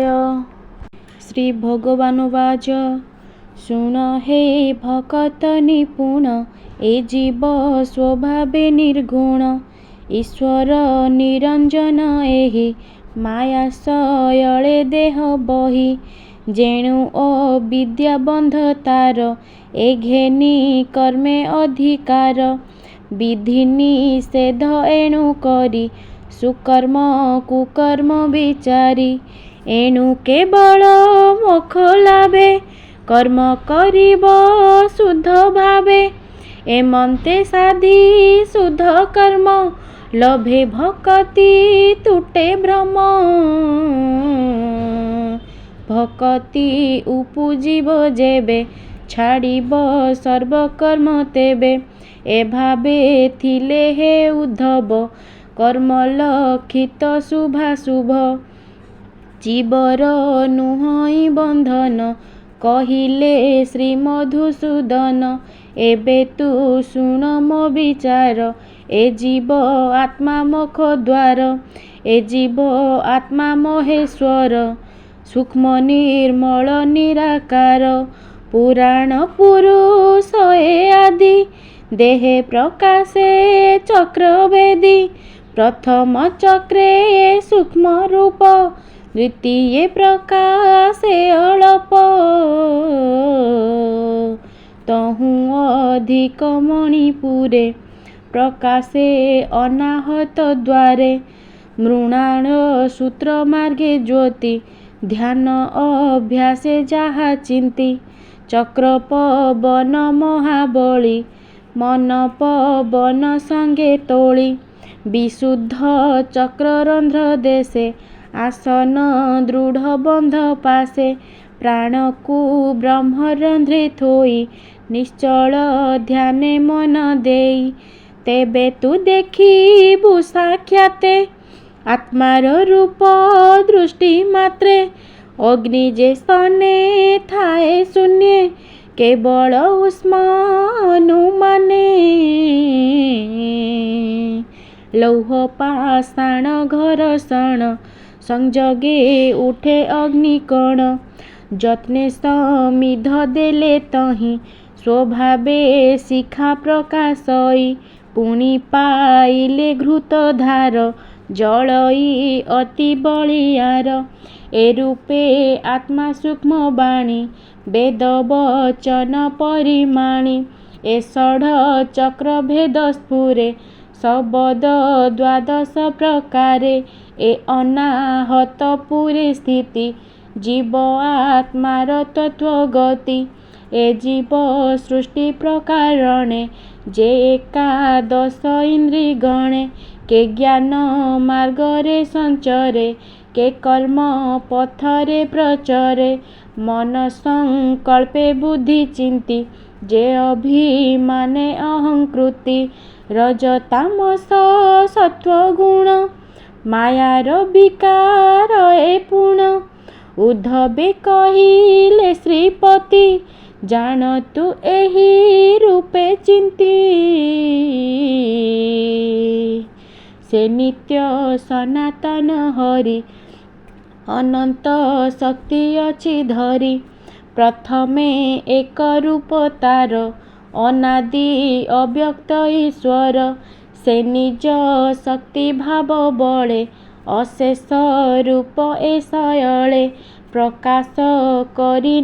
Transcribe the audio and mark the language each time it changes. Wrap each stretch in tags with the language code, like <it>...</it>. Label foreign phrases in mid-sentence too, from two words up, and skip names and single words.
<sa>श्री भगवानुवाच</sa> <or>ଶୁଣ ହେ ଭକତ ନିପୁଣ ଏ ଜୀବ ସ୍ୱଭାବେ ନିର୍ଗୁଣ ଈଶ୍ୱର ନିରଞ୍ଜନ ଏହି ମାୟା ସୟଲେ ଦେହ ବହି ଯେଣୁ ଅବିଦ୍ୟା ବନ୍ଧ ତାର ଏ ଘେନୀ କର୍ମେ ଅଧିକାର ବିଧି ନିଷେଧ ଏଣୁ କରୀ ସୁକର୍ମ କୁକର୍ମ ବିଚାରୀ ଏଣୁ କେବଳ ମୋକ୍ଷ ଲାଭେ କର୍ମ କରିବ ଶୁଦ୍ଧ ଭାବେ ଏମନ୍ତେ ସାଧୀ ଶୁଦ୍ଧ କର୍ମ ଲଭେ ଭକ୍ତି ତୁଟେ ଭ୍ରମ ଭକ୍ତି ଉପଜୀବ ଯେବେ ଛାଡ଼ିବ ସର୍ବକର୍ମ ତେବେ ଏ ଭାବେ ଥିଲେ ହେ ଉଦ୍ଧବ କର୍ମ ଲକ୍ଷିତ ଶୁଭାଶୁଭ ଜୀବର ନୁହଇ ବନ୍ଧନ କହିଲେ ଶ୍ରୀ ମଧୁସୂଦନ ଏବେ ତୁ ଶୁଣ ମୋ ବିଚାର ଏ ଜୀବ ଆତ୍ମା ମୋକ୍ଷ ଦ୍ୱାର ଏ ଜୀବ ଆତ୍ମା ମହେଶ୍ୱର ସୂକ୍ଷ୍ମ ନିର୍ମଳ ନିରାକାର ପୁରାଣ ପୁରୁଷ ଏ ଆଦି ଦେହେ ପ୍ରକାଶେ ଚକ୍ରଭେଦୀ ପ୍ରଥମ ଚକ୍ରେ ସୂକ୍ଷ୍ମ ରୂପ ଦ୍ୱିତୀୟ ପ୍ରକାଶେ ଅଳ୍ପ ତହୁ ଅଧିକ ମଣିପୁରେ ପ୍ରକାଶେ ଅନାହତ ଦ୍ୱାରେ ମୃଣାଳ ସୂତ୍ର ମାର୍ଗେ ଜ୍ୟୋତି ଧ୍ୟାନ ଅଭ୍ୟାସେ ଯାହା ଚିନ୍ତୀ ଚକ୍ର ପବନ ମହାବଳୀ ମନ ପବନ ସଙ୍ଗେ ତୋଳୀ ବିଶୁଦ୍ଧ ଚକ୍ରରନ୍ଧ୍ର ଦେଶେ ଆସନ ଦୃଢ଼ ବନ୍ଧ ପାସେ ପ୍ରାଣ କୋ ବ୍ରହ୍ମରନ୍ଧ୍ରେ ଥୋଇ ନିଶ୍ଚଳ ଧ୍ୟାନେ ମନ ଦେଇ ତେବେ ତୁ ଦେଖିବୁ ସାକ୍ଷାତେ ଆତ୍ମାର ରୂପ ଦୃଷ୍ଟି ମାତ୍ରେ ଅଗ୍ନି ଯେ ସ୍ତନେ ଥାଏ ଶୂନ୍ୟ କେବଳ ଉଷ୍ମ ଅନୁମାନେ ଲୌହ ପାଷାଣ ଘର୍ଷଣ ସଞ୍ଜଗେ ଉଠେ ଅଗ୍ନିକଣ ଯତ୍ନେ ସମିଧ ଦେଲେ ତହିଁ ସ୍ୱଭାବେ ଶିଖା ପ୍ରକାଶଇ ପୁଣି ପାଇଲେ ଘୃତ ଧାର ଜଳଇ ଅତି ବଳିଆର ଏ ରୂପେ ଆତ୍ମା ସୂକ୍ଷ୍ମ ବାଣୀ ବେଦ ବଚନ ପରିମାଣୀ ଏ ଷଡ ଚକ୍ର ଭେଦ ସ୍ଫୁରେ ଶବ୍ଦ ଦ୍ୱାଦଶ ପ୍ରକାରେ ଏ ଅନାହତ ପୁରେ ସ୍ଥିତି ଜୀବ ଆତ୍ମାର ତତ୍ତ୍ୱ ଗତି ଏ ଜୀବ ସୃଷ୍ଟି ପ୍ରକାରଣେ ଯେ ଏକାଦଶ ଇନ୍ଦ୍ରିୟ ଗଣେ କେ ଜ୍ଞାନ ମାର୍ଗରେ ସଞ୍ଚରେ କେ କର୍ମ ପଥରେ ପ୍ରଚରେ ମନ ସଙ୍କଳ୍ପେ ବୁଦ୍ଧି ଚିନ୍ତୀ ଯେ ଅଭିମାନେ ଅହଂକୃତି ରଜତାମସ ସତ୍ତ୍ୱ ଗୁଣ ମାୟାର ବିକାର ଏ ପୁଣ ଉଦ୍ଧବେ କହିଲେ ଶ୍ରୀପତି ଜାଣ ତୁ ଏହି ରୂପେ ଚିନ୍ତୀ ସେ ନିତ୍ୟ ସନାତନ ହରି ଅନନ୍ତ ଶକ୍ତି ଅଛି ଧରି ପ୍ରଥମେ ଏକ ରୂପ ତାର ଅନାଦି ଅବ୍ୟକ୍ତ ଈଶ୍ୱର ସେ ନିଜ ଶକ୍ତି ଭାବ ବଳେ ଅଶେଷ ରୂପ ଏ ସୟଲେ ପ୍ରକାଶ କରି</or>